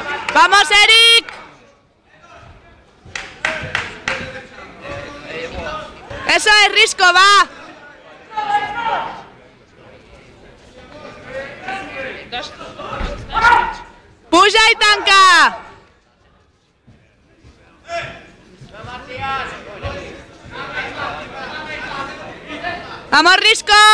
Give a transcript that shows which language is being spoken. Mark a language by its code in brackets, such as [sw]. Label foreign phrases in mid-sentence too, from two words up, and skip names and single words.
[es] ¡Vamos, Eric! Eso es, [ca] Risco, va. Puja i tanca. [es] ¡Vamos, Risco!